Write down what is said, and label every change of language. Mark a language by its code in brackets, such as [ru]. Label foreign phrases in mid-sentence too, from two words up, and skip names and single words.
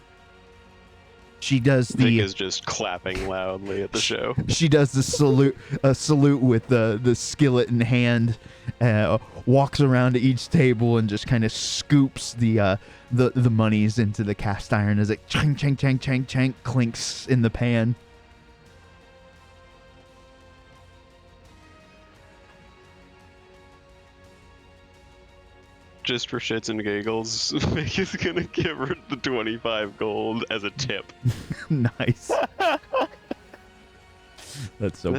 [en] She does Vic is just clapping loudly at the show. She does the salute with the skillet in hand, walks around to each table and just kind of scoops the monies into the cast iron as it chang chang chang chang chang clinks in the pan. Just for shits and giggles, Vic is gonna give her the 25 gold as a tip. Nice. That's so